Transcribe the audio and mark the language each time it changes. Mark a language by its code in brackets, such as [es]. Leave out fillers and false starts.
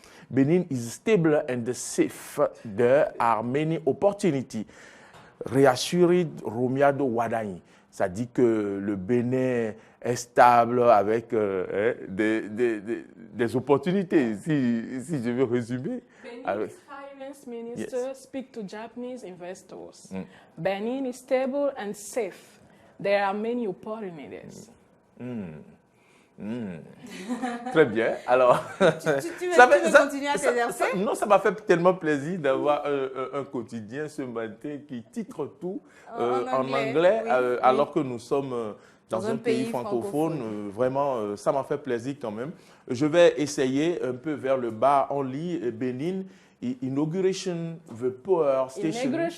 [en] Benin is stable and safe. There are many opportunities. Réassured Romiado Wadani. [fr] Ça dit que le Bénin est stable avec des opportunités, si je veux résumer. [en] Benin's finance minister speak to Japanese investors. Benin is stable and safe. There are many opportunities. [fr] Très bien. Alors, tu veux continuer à t'exercer? Non, ça m'a fait tellement plaisir d'avoir un quotidien ce matin qui titre tout en anglais, oui, alors que nous sommes dans un pays francophone. Vraiment, ça m'a fait plaisir quand même. Je vais essayer un peu vers le bas. On lit Bénin. [en] Inauguration of the power station.